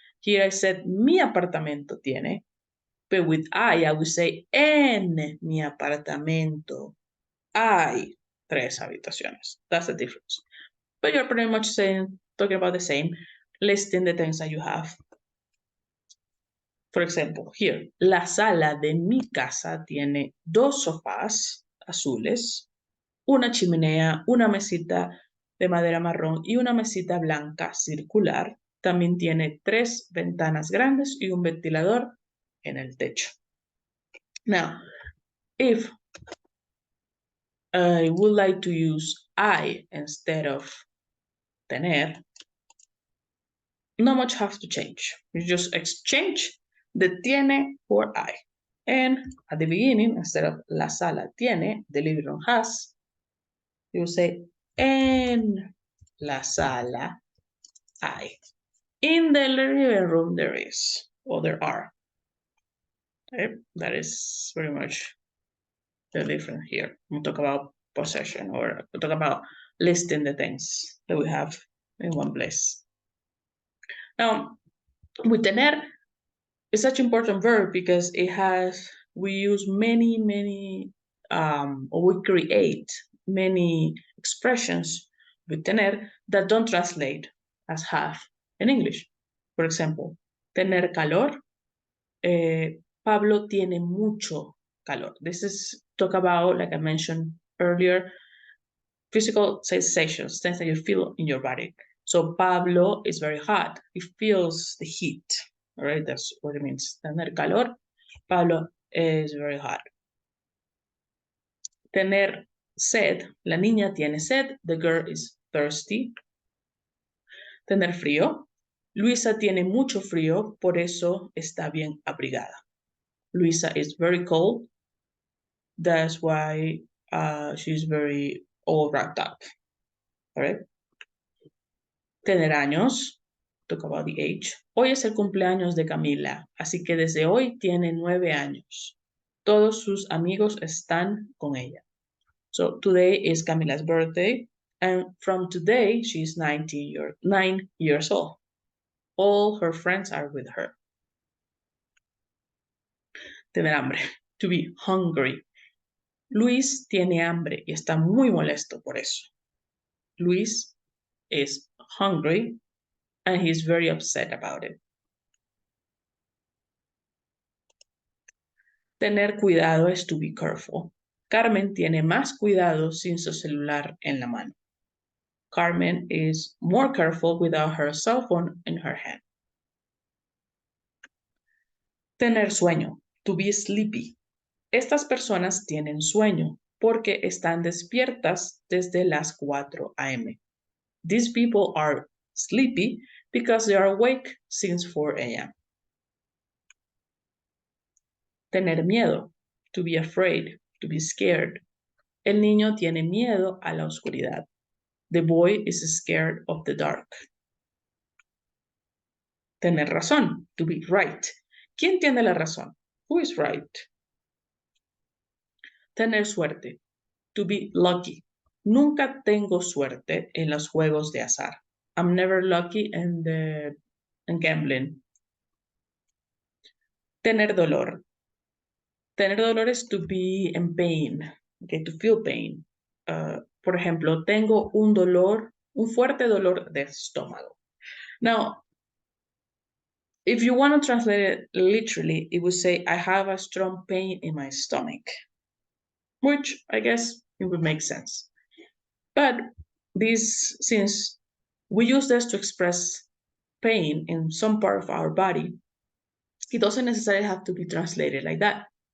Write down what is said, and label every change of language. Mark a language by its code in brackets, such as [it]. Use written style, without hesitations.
[en] Here I said [es] mi apartamento tiene, [en] but with I would say [es] en mi apartamento hay 3 habitaciones. [en] That's the difference. But you're pretty much talking about the same, listing the things that you have. For example, here, [es] la sala de mi casa tiene 2 sofás azules, una chimenea, una mesita de madera marrón y una mesita blanca circular. También tiene 3 ventanas grandes y un ventilador en el techo. [en] Now, if I would like to use I instead of tener, not much has to change. You just exchange the tiene for I. And at the beginning, instead of [es] la sala tiene, [en] the living room has, you say [es] en la sala hay. [en] In the living room there is, or there are. Okay? That is very much the difference here. We'll talk about possession, or we'll talk about listing the things that we have in one place. Now, with tener, it's such an important verb because we use many, or we create many expressions with tener that don't translate as have in English. For example, tener calor. [es] Pablo tiene mucho calor. [en] This is talk about, like I mentioned earlier, physical sensations, things that you feel in your body. So Pablo is very hot. He feels the heat. All right, that's what it means. [es] Tener calor. [en] Pablo is very hot. [es] Tener sed. La niña tiene sed. [en] The girl is thirsty. [es] Tener frío. Luisa tiene mucho frío, por eso está bien abrigada. [en] Luisa is very cold. That's why she's very all wrapped up. All right. Tener años. Talk about the age. [es] Hoy es el cumpleaños de Camila, así que desde hoy tiene 9 años. Todos sus amigos están con ella. [en] So today is Camila's birthday, and from today she's 9 years old. All her friends are with her. [es] Tener hambre. [en] To be hungry. [es] Luis tiene hambre y está muy molesto por eso. [en] Luis is hungry and he's very upset about it. [es] Tener cuidado es [en] to be careful. [es] Carmen tiene más cuidado sin su celular en la mano. [en] Carmen is more careful without her cell phone in her hand. [es] Tener sueño, [en] to be sleepy. [es] Estas personas tienen sueño porque están despiertas desde las 4 a.m. [en] These people are sleepy because they are awake since 4 a.m. [es] Tener miedo, [en] to be afraid, to be scared. [es] El niño tiene miedo a la oscuridad. [en] The boy is scared of the dark. [es] Tener razón, [en] to be right. [es] ¿Quién tiene la razón? [en] Who is right? [es] Tener suerte, [en] to be lucky. [es] Nunca tengo suerte en los juegos de azar. [en] I'm never lucky in gambling. [es] Tener dolor. Tener dolor es [en] to be in pain, okay, to feel pain. [es] Por ejemplo, tengo un fuerte dolor de estómago. [en] Now, if you want to translate it literally, it would say, I have a strong pain in my stomach, which I guess it would make sense. But since we use this to express pain in some part of our body, it doesn't necessarily have to be translated like that.